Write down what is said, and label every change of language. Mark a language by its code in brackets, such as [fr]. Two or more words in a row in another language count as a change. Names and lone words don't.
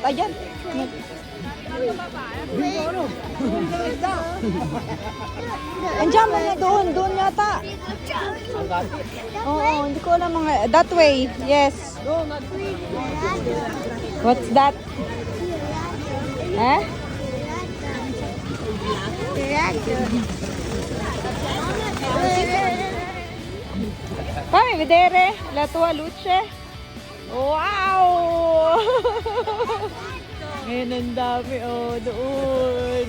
[tl] Ayan. Andyan mo na doon yata. Oo, hindi ko alam mga, [en] that way, yes. What's that? Eh? [it] Kami, vedere, la tua luce. [tl] Wow! Ngayon ang dami, oh, doon.